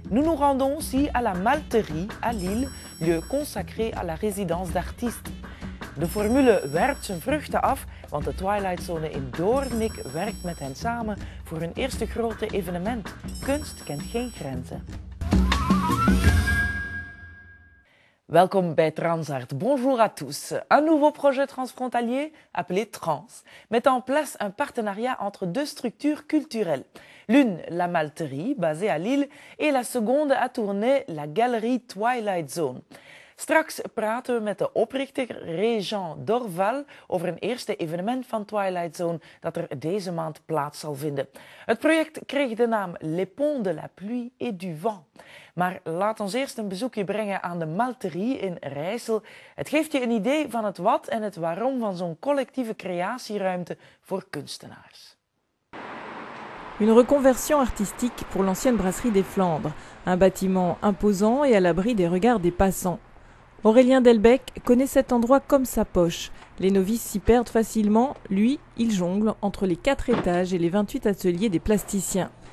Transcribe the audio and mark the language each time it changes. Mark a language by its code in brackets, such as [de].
[fr] Nous nous rendons aussi à la Malterie à Lille, lieu consacré à la résidence d'artistes. [nl] De formule werpt zijn vruchten af, want de Twilight Zone in Doornik werkt met hen samen voor hun eerste grote evenement. Kunst kent geen grenzen. Welkom bij Transart. [fr] Bonjour à tous. Un nouveau projet transfrontalier appelé Trans met en place un partenariat entre deux structures culturelles. L'une, la Malterie, basée à Lille, et la seconde à Tournai, la galerie Twilight Zone. [nl] Straks praten we met de oprichter Régent Dorval over een eerste evenement van Twilight Zone dat er deze maand plaats zal vinden. Het project kreeg de naam Les Ponts de la Pluie et du Vent. Maar laat ons eerst een bezoekje brengen aan de Malterie in Rijssel. Het geeft je een idee van het wat en het waarom van zo'n collectieve creatieruimte voor kunstenaars. [fr] Une reconversion artistique pour l'ancienne brasserie des Flandres, un bâtiment imposant et à l'abri des regards des passants. Aurélien Delbecq connaît cet endroit comme sa poche. Les novices s'y perdent facilement. Lui, il jongle entre les 4 étages et les 28 ateliers des plasticiens.